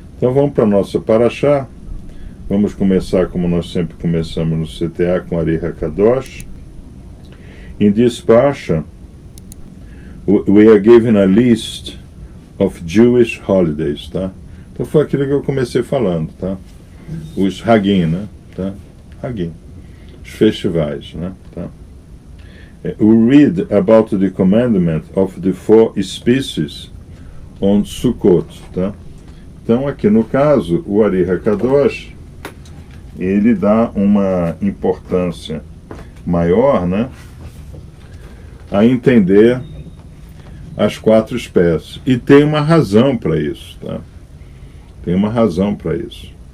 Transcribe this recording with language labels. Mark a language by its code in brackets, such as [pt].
[pt] Então vamos para a nossa Parashá. Vamos começar como nós sempre começamos no CTA com Ari HaKadosh. [en] In this Parasha, we are given a list of Jewish holidays, [pt] tá? Então foi aquilo que eu comecei falando, tá? Os Hagim, né? Tá? Hagim. Os festivais, né? Tá? [en] We read about the commandment of the 4 species on Sukkot, [pt] tá? Então aqui no caso, o Ari HaKadosh, ele dá uma importância maior, né? A entender as 4 espécies. E tem uma razão para isso, tá? Tem uma razão para isso.